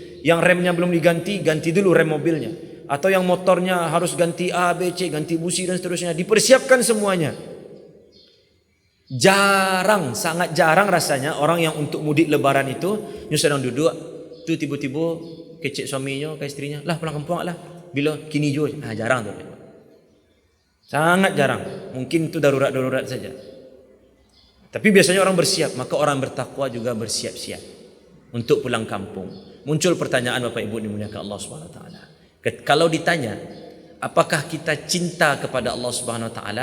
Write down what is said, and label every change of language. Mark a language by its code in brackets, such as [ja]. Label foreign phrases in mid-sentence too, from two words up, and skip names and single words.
[id] Yang remnya belum diganti, ganti dulu rem mobilnya. Atau yang motornya harus ganti A, B, C, ganti busi dan seterusnya. Dipersiapkan semuanya. Jarang, sangat jarang rasanya orang yang untuk mudik lebaran itu, dia sedang duduk, tu tiba-tiba kecek suaminya ke istrinya, [min] lah pulang kampung lah. Bila kini jo, jarang tu. [id] Sangat jarang. Mungkin itu darurat-darurat saja. Tapi biasanya orang bersiap, maka orang bertakwa juga bersiap-siap untuk pulang kampung. Muncul pertanyaan Bapak Ibu dimuliakan Allah [ar] سبحانه وتعالى. [id] Kalau ditanya, apakah kita cinta kepada Allah [ar] سبحانه وتعالى?